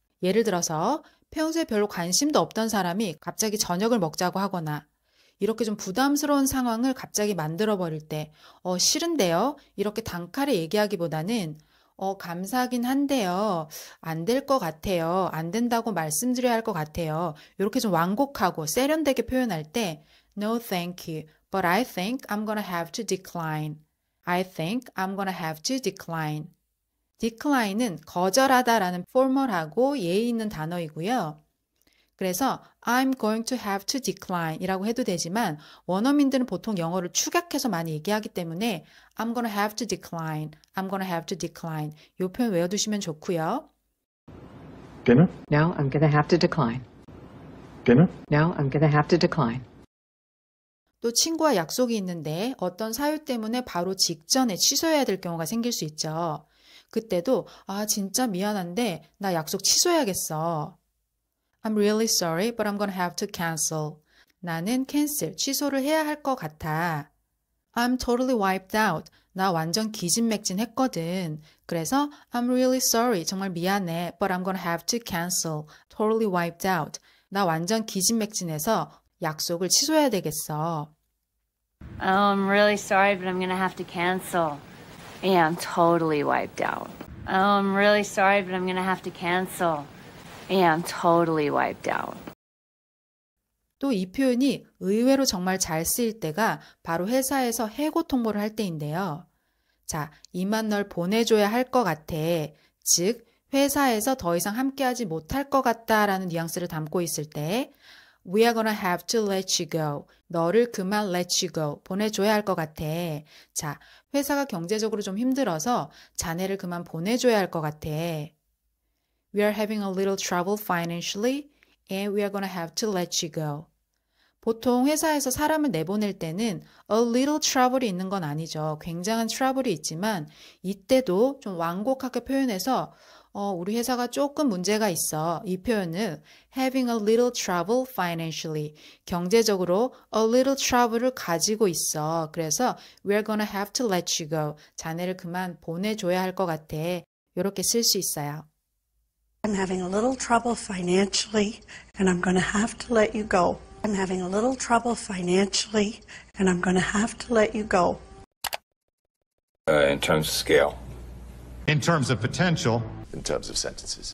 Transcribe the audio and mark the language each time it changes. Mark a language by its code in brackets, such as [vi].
[ko] 예를 들어서 평소에 별로 관심도 없던 사람이 갑자기 저녁을 먹자고 하거나 이렇게 좀 부담스러운 상황을 갑자기 만들어버릴 때 싫은데요? 이렇게 단칼에 얘기하기보다는 감사하긴 한데요. 안 될 것 같아요. 안 된다고 말씀드려야 할 것 같아요. 이렇게 좀 완곡하고 세련되게 표현할 때 [en] No, thank you. But I think I'm gonna have to decline. I think I'm gonna have to decline. [ko] decline은 거절하다라는 포멀하고 예의 있는 단어이고요. 그래서 [en] I'm going to have to decline [ko] 이라고 해도 되지만 원어민들은 보통 영어를 축약해서 많이 얘기하기 때문에 [en] I'm gonna have to decline, I'm gonna have to decline [ko] 이 표현 외워두시면 좋고요. [en] Dinner? No, I'm gonna have to decline. Dinner? No, I'm gonna have to decline. [ko] 또 친구와 약속이 있는데 어떤 사유 때문에 바로 직전에 취소해야 될 경우가 생길 수 있죠. 그때도 진짜 미안한데 나 약속 취소해야겠어. [en] I'm really sorry, but I'm gonna have to cancel. [ko] 나는 cancel, 취소를 해야 할 것 같아. [en] I'm totally wiped out. [ko] 나 완전 기진맥진했거든. 그래서 [en] I'm really sorry, [ko] 정말 미안해, [en] but I'm gonna have to cancel. Totally wiped out. [ko] 나 완전 기진맥진해서 약속을 취소해야 되겠어. [en] Oh, I'm really sorry, but I'm going to have to cancel. Yeah, I'm totally wiped out. Oh, I'm really sorry, but I'm going to have to cancel. Yeah, I'm totally wiped out. [ko] 또 이 표현이 의외로 정말 잘 쓰일 때가 바로 회사에서 해고 통보를 할 때인데요. 자, 이만 널 보내줘야 할 것 같아. 즉, 회사에서 더 이상 함께하지 못할 것 같다라는 뉘앙스를 담고 있을 때 [en] We are gonna have to let you go. [ko] 너를 그만 [en] let you go. [ko] 보내줘야 할 것 같아. 자, 회사가 경제적으로 좀 힘들어서 자네를 그만 보내줘야 할 것 같아. [en] We are having a little trouble financially and we are gonna have to let you go. [ko] 보통 회사에서 사람을 내보낼 때는 [en] a little trouble [ko] 이 있는 건 아니죠. 굉장한 trouble이 있지만 이때도 좀 완곡하게 표현해서 우리 회사가 조금 문제가 있어. 이 표현은 [en] having a little trouble financially. [ko] 경제적으로 [en] a little trouble [ko] 을 가지고 있어. 그래서 [en] we're gonna have to let you go. [ko] 자네를 그만 보내줘야 할 것 같아. 이렇게 쓸 수 있어요. [en] I'm having a little trouble financially, and I'm going to have to let you go. I'm having a little trouble financially, and I'm going to have to let you go. In terms of scale. In terms of potential. In terms of sentences.